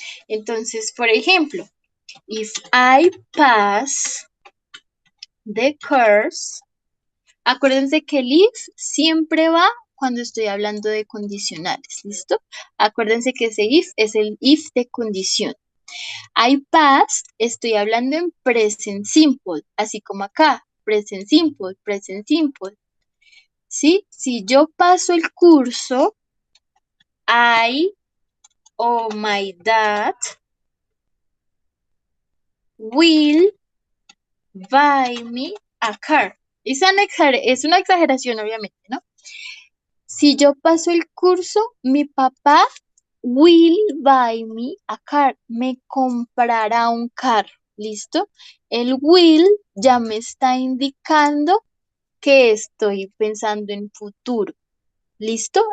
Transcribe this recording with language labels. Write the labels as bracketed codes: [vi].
[es] Entonces, por ejemplo, [en] if I pass the course, [es] acuérdense que el if siempre va cuando estoy hablando de condicionales. ¿Listo? Acuérdense que ese if es el if de condición. [en] I passed, [es] estoy hablando en present simple, así como acá, present simple, present simple. ¿Sí? Si yo paso el curso, [en] I or my dad will buy me a car. [es] Es una exageración, obviamente, ¿no? Si yo paso el curso, mi papá [en] will buy me a car. [es] Me comprará un carro. ¿Listo? El will ya me está indicando que estoy pensando en futuro. ¿Listo?